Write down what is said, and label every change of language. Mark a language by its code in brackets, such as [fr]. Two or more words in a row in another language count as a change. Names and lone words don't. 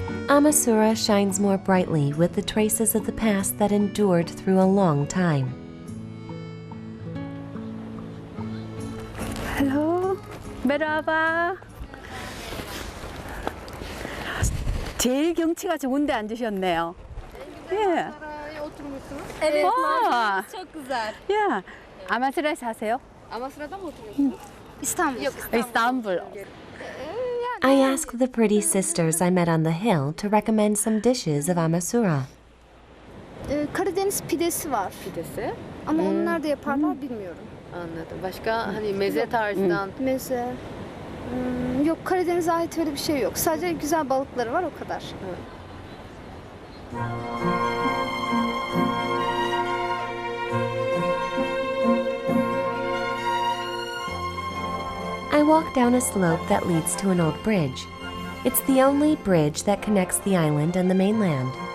[en] Amasura shines more brightly with the traces of the past that endured through a long time. Hello, [tr] merhaba. [ko] 제일 경치가 좋은데 앉으셨네요. 예. [tr] Evet, Aa, çok güzel. [ko] 야, 아마스라에 사세요? [tr] Amasra'da mı oturuyorsunuz? İstanbul. Yok, İstanbul. [en] I asked the pretty sisters I met on the hill to recommend some dishes of Amasura. [tr] Karadeniz pidesi var. Pidesi. Ama onlar da yaparlar bilmiyorum. Anladım. Başka hani meze tarzından. Meze. Yok, Karadeniz'e ait öyle bir şey yok. Sadece güzel balıkları var, o kadar. [en] I walk down a slope that leads to an old bridge. It's the only bridge that connects the island and the mainland.